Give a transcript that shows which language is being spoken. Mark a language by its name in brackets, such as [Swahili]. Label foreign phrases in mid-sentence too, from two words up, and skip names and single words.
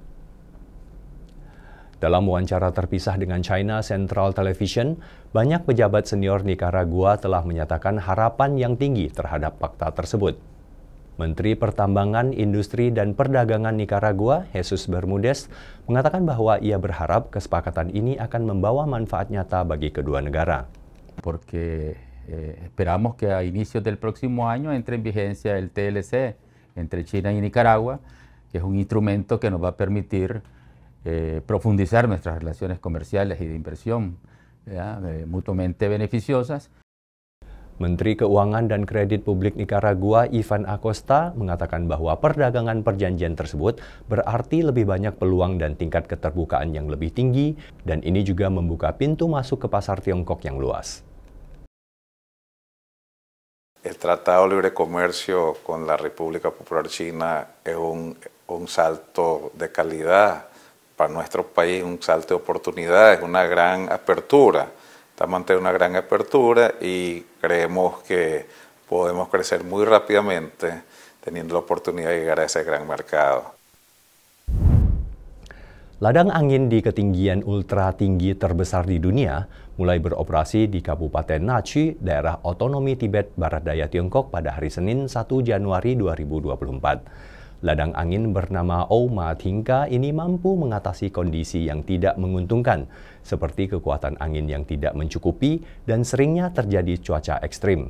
[Indonesian] Dalam wawancara terpisah dengan China Central Television, banyak pejabat senior Nikaragua telah menyatakan harapan yang tinggi terhadap fakta tersebut. Menteri Pertambangan, Industri, dan Perdagangan Nicaragua, Jesus Bermudez, mengatakan bahwa ia berharap kesepakatan ini akan membawa manfaat nyata bagi kedua negara. [Spanish] Porque esperamos que a inicios del próximo año entre en vigencia el TLC entre China y Nicaragua, que es un instrumento que nos va a permitir profundizar nuestras relaciones comerciales y de inversión, mutuamente beneficiosas. [Indonesian] Menteri Keuangan dan Kredit Publik Nicaragua, Ivan Acosta, mengatakan bahwa perdagangan perjanjian tersebut berarti lebih banyak peluang dan tingkat keterbukaan yang lebih tinggi, dan ini juga membuka pintu masuk ke pasar Tiongkok yang luas. [Spanish] El Tratado de Libre Comercio con la República Popular China es un salto de calidad para nuestro país, un salto de oportunidades, una gran apertura. Estamos ante una gran apertura y creemos que podemos crecer muy rápidamente teniendo la oportunidad de llegar a ese gran mercado. [Indonesian] Ladang angin di ketinggian ultra tinggi terbesar di dunia mulai beroperasi di Kabupaten Nachi, daerah otonomi Tibet Barat Daya Tiongkok pada hari Senin 1 Januari 2024. Ladang angin bernama Ouma-Thingka ini mampu mengatasi kondisi yang tidak menguntungkan, seperti kekuatan angin yang tidak mencukupi dan seringnya terjadi cuaca ekstrim.